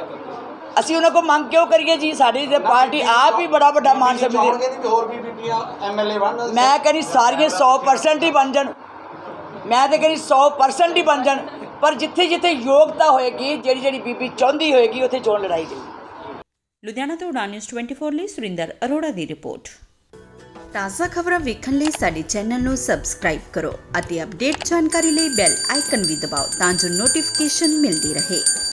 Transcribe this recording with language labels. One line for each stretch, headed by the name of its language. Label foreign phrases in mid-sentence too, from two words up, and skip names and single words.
Punjabi: ਅਸੀਂ ਉਨ੍ਹਾਂ ਕੋ ਮੰਗ ਕਿਉਂ ਕਰੀਏ ਜੀ? ਸਾਡੀ ਤੇ ਪਾਰਟੀ ਆਪ ਹੀ ਬੜਾ ਵੱਡਾ ਮਾਣ ਸਮਝਦੀ ਹੈ। ਹੋਰ ਭੀ ਬੀਬੀਆਂ MLA ਬਣਨ, ਮੈਂ ਕਹਿਨੀ ਸਾਰੀਆਂ 100% ਹੀ ਬਣ ਜਾਣ, ਮੈਂ ਤੋ ਕਹਿਨੀ 100% ਹੀ ਬਣ ਜਾਣ, ਪਰ ਜਿੱਥੇ ਜਿੱਥੇ ਯੋਗਤਾ ਹੋਏਗੀ, ਜਿਹੜੀ ਜਿਹੜੀ ਬੀਬੀ ਚਾਹੁੰਦੀ ਹੋਏਗੀ ਉੱਥੇ ਚੋਣ ਲੜਾਈ ਜਾਏਗੀ। ਲੁਧਿਆਣਾ ਤੋਂ ਉਡਾਨ ਨਿਊਜ਼ 24 ਲਈ ਸੁਰਿੰਦਰ ਅਰੋੜਾ ਦੀ ਰਿਪੋਰਟ। ਤਾਜ਼ਾ ਖਬਰਾਂ ਵੇਖਣ ਲਈ ਸਾਡੇ ਚੈਨਲ ਨੂੰ ਸਬਸਕ੍ਰਾਈਬ ਕਰੋ ਅਤੇ ਅਪਡੇਟ ਜਾਣਕਾਰੀ ਲਈ ਬੈਲ ਆਈਕਨ ਵੀ ਦਬਾਓ ਤਾਂ ਜੋ ਨੋਟੀਫਿਕੇਸ਼ਨ ਮਿਲਦੀ ਰਹੇ।